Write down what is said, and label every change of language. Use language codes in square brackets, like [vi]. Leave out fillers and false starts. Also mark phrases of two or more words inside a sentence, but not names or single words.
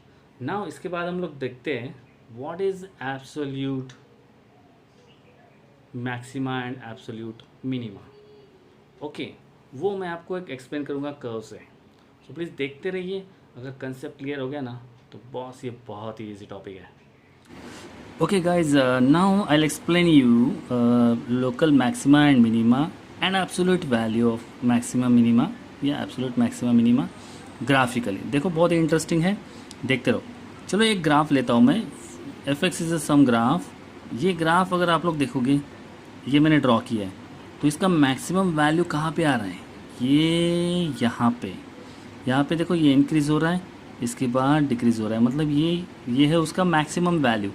[en] नाउ [hi] इसके बाद हम लोग देखते हैं [en] what is absolute maxima and absolute minima. [hi] ओके, वो मैं आपको एक एक्सप्लेन करूँगा कर्व से, [en] so please [hi] देखते रहिए। अगर [en] concept clear [hi] हो गया ना तो बॉस ये बहुत ही [en] easy topic [hi] है। [en] Okay guys, now I'll explain you local maxima and minima and absolute value of maxima minima या absolute maxima minima ग्राफिकली। [hi] देखो बहुत इंटरेस्टिंग है, देखते रहो। चलो एक ग्राफ लेता हूँ मैं, [en] f x is some graph. [hi] ये ग्राफ अगर आप लोग देखोगे, ये मैंने ड्रॉ किया है, तो इसका [en] maximum value [hi] कहाँ पे आ रहा है, ये यहाँ पे देखो, ये इंक्रीज़ हो रहा है, इसके बाद डिक्रीज़ हो रहा है, मतलब ये है उसका [en] maximum value.